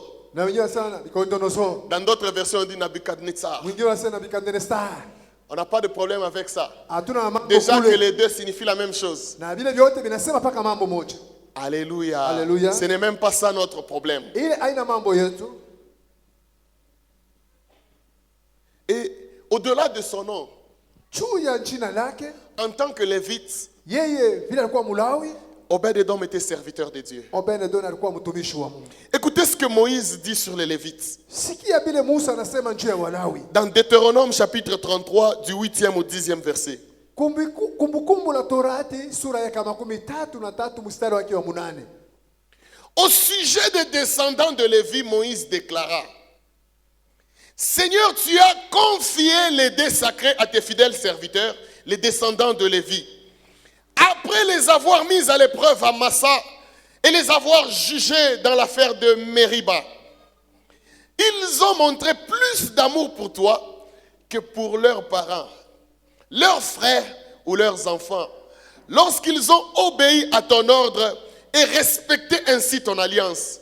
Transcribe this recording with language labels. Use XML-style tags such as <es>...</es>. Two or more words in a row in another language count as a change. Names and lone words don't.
<sw>Na wengine sana Nabucodonosor.</sw> <fr>Dans d'autres versions, on dit Nabucodonosor.</fr> <sw>Mwingine wanasema Nabucodonosor.</sw> <fr>On n'a pas de problème avec ça.</fr> <sw>Hatuna na mambo</sw> <fr>Déjà que</fr> <sw>kule.</sw> <fr>les deux signifient la même chose.</fr> <sw>Na vile vyote vinasema paka mambo moja.</sw> <fr>Alléluia. Alléluia. Ce n'est même pas ça notre problème.</fr> <sw>Ile aina mambo yetu.</sw> <fr>Et au-delà de son nom,</fr> <sw>Juu ya jina lake,</sw> <fr>en tant que lévite,</fr> <sw>yeye vile alikuwa Mulawi,</sw> <fr>Obed-Edom était serviteur de Dieu.</fr> <sw>Obed-Edom alikuwa mtumishi wa Mungu.</sw> <fr>Écoutez ce que Moïse dit sur les Lévites.</fr> <sw>Sikia vile Musa anasema juu ya Walawi.</sw> <fr>Dans Deutéronome chapitre 33, du 8e au 10e verset.</fr> <sw>Kumbukumbu la Torati sura ya 13 mstari wake wa 8.</sw> <fr>Au sujet des descendants de Lévi, Moïse déclara: Seigneur, tu as confié les dés sacrés à tes fidèles serviteurs, les descendants de Lévi. Après les avoir mis à l'épreuve à Massa et les avoir jugés dans l'affaire de Mériba, ils ont montré plus d'amour pour toi que pour leurs parents, leurs frères ou leurs enfants, lorsqu'ils ont obéi à ton ordre et respecté ainsi ton alliance.</fr>